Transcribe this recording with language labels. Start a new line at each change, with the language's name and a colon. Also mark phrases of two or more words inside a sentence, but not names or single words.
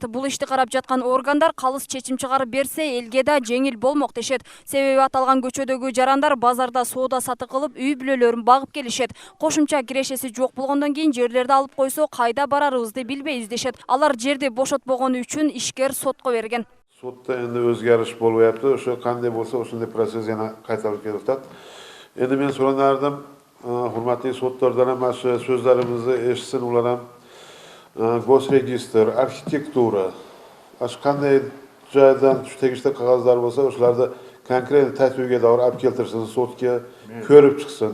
Kyrgyz: Бул ишти карап жаткан органдар калыс чечим чыгарып берсе, элге да жеңил болмок дешет. Себеби аталган көчөдөгү жарандар базарда соода сатык кылып, үй бүлөлөрүн багып келишет. Кошумча кирешеси жок болгондон кийин жерлерди алып койсо, кайда барарыбызды билбейбиз дешет. Алар жерди бошотпогону үчүн ишкер сотко берген.
Uzbek: Sotda endi o'zgarish bo'lyapti. O'sha qanday bo'lsa, o'shunday prosess yana qaytarib kelyapti. Endi men so'ranardim, hurmatli sotlardan ham shu so'zlarimizni eshitsin, ular ham gosregistr, arxitektura, qanday joydan tegishli qog'ozlar bo'lsa, o'shalarni konkret tartibga doir olib keltirsin, sotga ko'rib chiqsin.